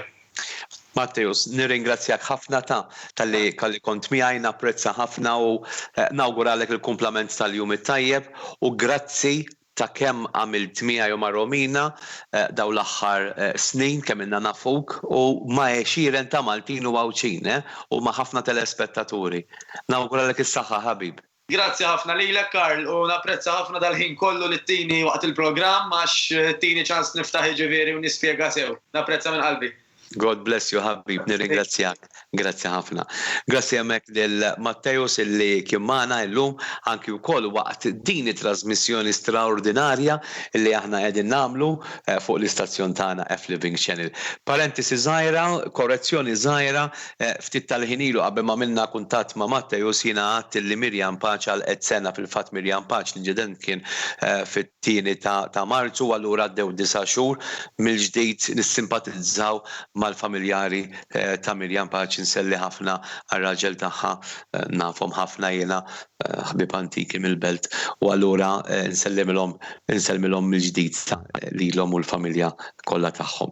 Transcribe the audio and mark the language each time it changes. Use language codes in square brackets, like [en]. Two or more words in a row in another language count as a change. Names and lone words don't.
[mt] Matteus, nirringrazzjak ħafna tal-li kont miegħi, napprezza ħafna u nawguralek il-kumplament tal-jum it-tajjeb u grazzi ta' kemm għamilt miegħi u ma' Romina daw l-aħħar snin kemm inna nafuk u ma' xieren ta' Maltin u Għawċin u ma' ħafna telespettaturi. Nawguralek is-saħħa ħabib. Grazzi ħafna lilek Karl u napprezza ħafna dal-ħin kollu li tini waqt il-programm għax tini ċans niftaħ ġifieri u nispjega sew. Napprezza minn qalbi. [en] God bless you, [mt] ħabib, nirringrazzjak. Grazzi ħafna. Grazzi hemmhekk lil Matteus illi kien magħna llum anki wkoll waqt din it-trasmissjoni straordinarja illi aħna qegħdin nagħmlu fuq l-istazzjon tagħna F-Living Channel. Parentesi żgħira, korrezzjoni żgħira, ftit tal-ħinilu qabel ma minna kuntatt ma' Matteus jiena għadt li Mirjam Paċ għal sena fil-fatt Mirjam Paċ l-inċident kien fit-tieni ta' Marzu allura għaddew 9 xhur mill-ġdid nissimpatizzaw mal-familjari ta' Mirjam Paċ nselli ħafna għal-raġel tagħha nafhom ħafna jiena ħbib antiki mill-belt u allura nsellimilhom mill-ġdid lilhom u l-familja kollha tagħhom.